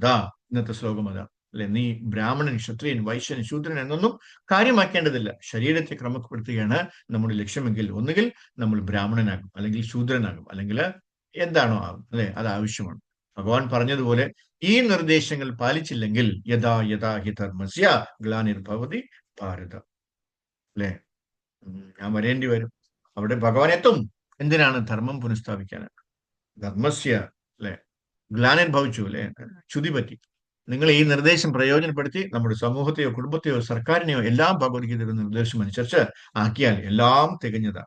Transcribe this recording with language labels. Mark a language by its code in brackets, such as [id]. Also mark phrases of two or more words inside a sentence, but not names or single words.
[ml] ഇന്നത്തെ ശ്ലോകം അതാണ്, അല്ലെ? നീ ബ്രാഹ്മണൻ, ക്ഷത്രിയൻ, വൈശ്യൻ, ശൂദ്രൻ എന്നൊന്നും കാര്യമാക്കേണ്ടതില്ല. ശരീരത്തെ ക്രമപ്പെടുത്തുകയാണ് നമ്മുടെ ലക്ഷ്യമെങ്കിൽ ഒന്നുകിൽ നമ്മൾ ബ്രാഹ്മണനാകും, അല്ലെങ്കിൽ ശൂദ്രനാകും, അല്ലെങ്കിൽ എന്താണോ ആകും, അല്ലെ? അത് ആവശ്യമാണ്. ഭഗവാൻ പറഞ്ഞതുപോലെ ഈ നിർദ്ദേശങ്ങൾ പാലിച്ചില്ലെങ്കിൽ [sa] यदा यदा हि धर्मस्य ग्लानिर्भवति भारत. [ml] അല്ലെ? ഞാൻ വരേണ്ടി വരും. അവിടെ ഭഗവാൻ എത്തും. എന്തിനാണ്? ധർമ്മം പുനഃസ്ഥാപിക്കാനാണ്. ധർമ്മസ്യ, അല്ലെ, ഗ്ലാനിർ ഭവിച്ചു, അല്ലെ, ചുതി പറ്റി. നിങ്ങൾ ഈ നിർദ്ദേശം പ്രയോജനപ്പെടുത്തി നമ്മുടെ സമൂഹത്തെയോ കുടുംബത്തെയോ സർക്കാരിനെയോ എല്ലാം ഭഗവത്ഗീതയുടെ നിർദ്ദേശം അനുസരിച്ച് ആക്കിയാൽ എല്ലാം തികഞ്ഞതാണ്.